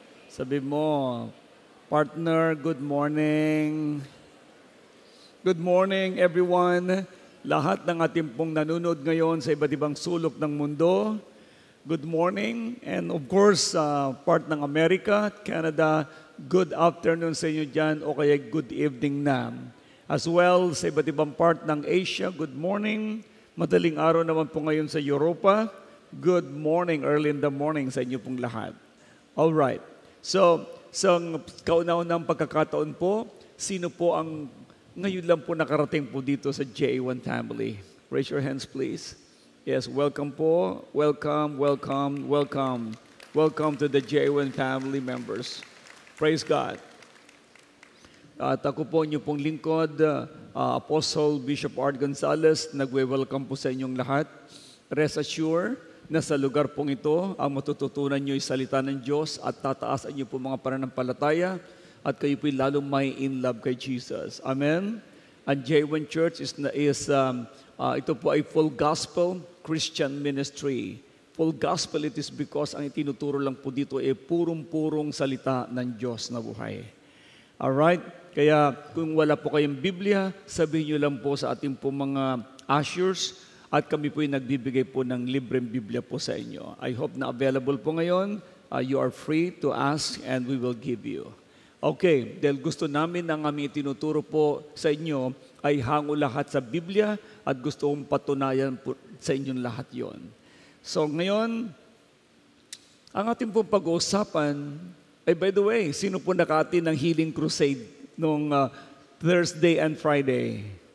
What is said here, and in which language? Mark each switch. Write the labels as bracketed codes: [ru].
[tl] Sabi mo, partner, [en] good morning. Good morning, everyone. [tl] Lahat ng ating pong nanonood ngayon sa iba't ibang sulok ng mundo. [en] Good morning. And of course, part ng Amerika, Canada, good afternoon [tl] sa inyo dyan o kaya [en] good evening na. As well, sa iba't ibang part ng Asia, good morning. [tl] Madaling araw naman po ngayon sa Europa. [en] Good morning, early in the morning [tl] sa inyo pong lahat. All right. So, sa kauna-unang pagkakataon po, sino po ang ngayon lang po nakarating po dito sa J1 family? [en] Raise your hands, please. Yes, welcome po. Welcome, welcome, welcome. Welcome to the J1 family members. [tl] Praise God. At ako po niyo pong lingkod, Apostle Bishop Art Gonzalez, nagwe-welcome po sa inyong lahat. Rest assured na sa lugar pong ito, ang matututunan niyo ay salita ng Diyos at tataasan niyo po mga pananampalataya at kayo po'y lalong may in love kay Jesus. Amen? Ang J1 Church ito po ay full gospel Christian ministry. [en] Full gospel it is because [tl] ang itinuturo lang po dito ay purong-purong salita ng Diyos na buhay. Alright? Kaya kung wala po kayong Biblia, sabihin nyo lang po sa ating po mga ushers at kami po yung nagbibigay po ng libreng Biblia po sa inyo. [en] I hope [tl] na available po ngayon. [en] You are free to ask and we will give you. [tl] Okay, dahil gusto namin ang aming itinuturo po sa inyo ay hango lahat sa Biblia at gusto kong patunayan po sa inyong lahat yon. So ngayon, ang ating pong pag-uusapan ay [en] by the way, [tl] sino po nakati ng Healing Crusade noong Thursday and Friday?